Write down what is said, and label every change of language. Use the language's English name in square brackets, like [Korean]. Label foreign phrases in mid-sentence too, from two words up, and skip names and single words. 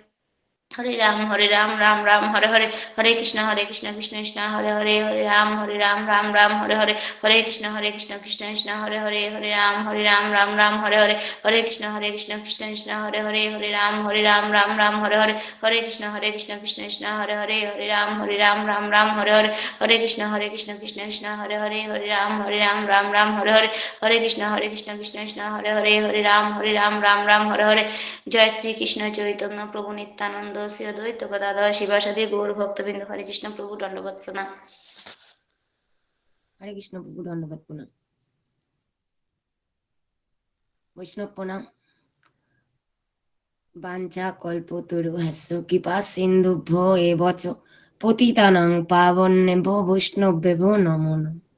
[Sanskrit] হরে রাম রাম হরে হরে হরে কৃষ্ণ কৃষ্ণ হরে হরে হরে রাম রাম হরে হরে হরে কৃষ্ণ কৃষ্ণ হরে হরে হরে রাম রাম হরে হরে হরে কৃষ্ণ কৃষ্ণ হরে হরে হরে রাম রাম হরে হরে হরে কৃষ্ণ কৃষ্ণ হরে হরে হরে রাম রাম হরে হরে হরে কৃষ্ণ কৃষ্ণ হরে হরে হরে রাম রাম হরে হরে হরে কৃষ্ণ কৃষ্ণ হরে হরে হরে রাম রাম হরে হরে। জয় শ্রীকৃষ্ণ চৈতন্য প্রভু নিত্যানন্দ শ্রী অদ্বৈত গদাধর শিবাসাদি গৌর ভক্তবৃন্দ। [Bangla] হরে কৃষ্ণ প্রভু দণ্ডবত প্রণাম। হরে কৃষ্ণ প্রভু দণ্ডবত প্রণাম। বৈষ্ণব প্রণাম। [Sanskrit] বাঞ্ছা কল্পতরু হাস্য কৃপা সিন্ধুভ্য এবচ পতিতানাং পাবন্যেভ্যো বৈষ্ণবেভ্যো নমো নমঃ।